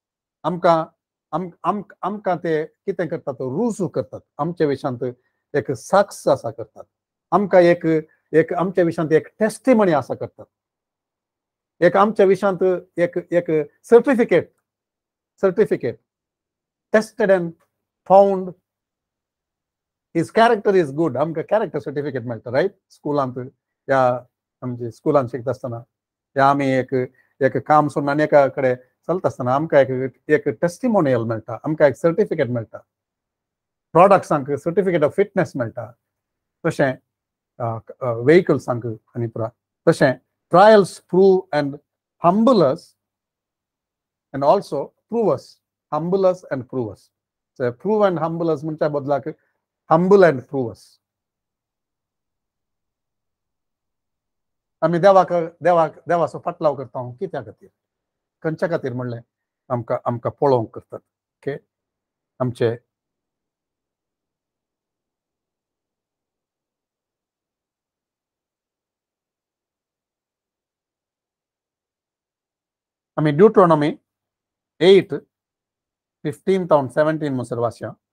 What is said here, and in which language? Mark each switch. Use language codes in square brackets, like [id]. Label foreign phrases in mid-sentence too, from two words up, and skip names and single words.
[kok] आमकां ते कितें करतात, रुजू करतात, आमच्या विशयांत एक साक्ष आसा करतात, आमकां एक आमच्या विशयांत एक टेस्टिमनी आसा करतात, एक आमच्या विशयांत एक सर्टिफिकेट [en] tested and found his character is good. [kok] आमकां [en] character certificate [kok] मेळटा, रायट. स्कुलांत या आमच्या स्कुलांत शिकता आसतना या आमी एक काम सोडून आनी एका कडेन चलता आसतना आमकां एक टेस्टिमोनियल मेळटा, आमकां एक सर्टिफिकेट मेळटा, प्रॉडक्ट्सांक [en] certificate of fitness [kok] मेळटा, तशें व्हेहिकल्सांक आनी पुरा तशें [en] trials prove and humble us and also prove us. humble us and prove us. prove and humble us [kok] म्हणच्या बदलाक [en] humble and prove us. [kok] आमी देवाचो फाटलाव करता कित्या खातीर, खंयच्या खातीर म्हणलें आमकां पळोवंक करतात. ओके, आमचे आमी ड्यूट्रोनॉमी 8:15 to 17 म्हणसर वाचया.